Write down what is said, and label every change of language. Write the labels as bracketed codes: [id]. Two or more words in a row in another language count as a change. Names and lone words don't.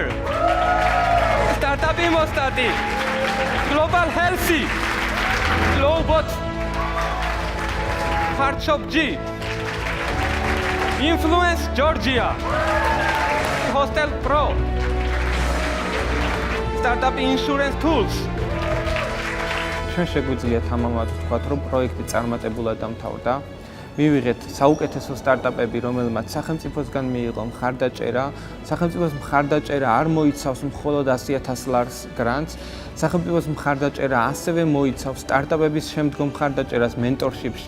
[ka] Startup Imostati. Global Healthy. Globot. Hardshop G. Influence Georgia. Hostel Pro. Startup Insurance Tools. ჩვენ შეგვიძლია თამამად ვთქვათ, რომ პროექტი წარმატებულად დამთავრდა. მივიღეთ საუკეთესო სტარტაპები, რომელმაც სახელმწიფოსგან მიიღო მხარდაჭერა. სახელმწიფოს მხარდაჭერა არ მოიცავს მხოლოდ 100,000 ლარს გრანტს. სახელმწიფოს მხარდაჭერა ასევე მოიცავს სტარტაპების შემდგომ მხარდაჭერას მენტორშიპში.